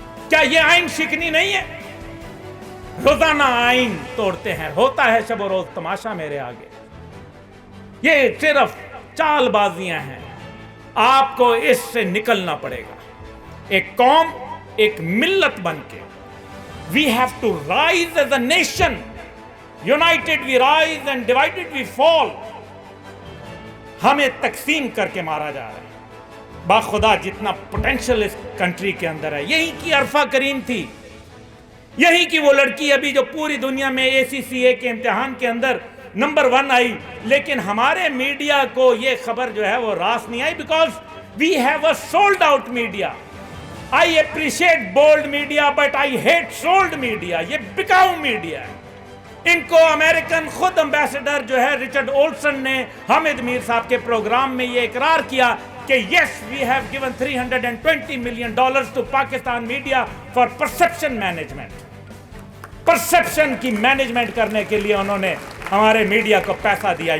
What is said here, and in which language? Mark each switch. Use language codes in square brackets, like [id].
[ur] کیا یہ آئین شکنی نہیں ہے؟ روزانہ آئین توڑتے ہیں، ہوتا ہے شب و روز تماشا میرے آگے۔ یہ صرف چال بازیاں ہیں، آپ کو اس سے نکلنا پڑے گا۔ ایک قوم، ایک ملت بن کے [en] we have to rise as a nation. United we rise and divided we fall. [ur] ہمیں تقسیم کر کے مارا جا رہا ہے۔ باخدا جتنا پوٹینشل اس کنٹری کے اندر ہے، یہی کی عرفہ کریم تھی، یہی کی وہ لڑکی ابھی جو پوری دنیا میں ACCA کے امتحان کے اندر نمبر 1 آئی، لیکن ہمارے میڈیا کو یہ خبر جو ہے وہ راس نہیں آئی، [en] Because we have a sold out media. I appreciate bold media but I hate sold media. [ur] یہ بکاؤ میڈیا ہے. ان کو امریکن خود امبیسڈر جو ہے رچرڈ اولسن نے حامد میر صاحب کے پروگرام میں یہ اقرار کیا کہ [en] yes we have given $320 million to Pakistan media for perception management. [ur] Perception کی مینجمنٹ کرنے کے لیے انہوں نے ہمارے میڈیا کو پیسہ دیا.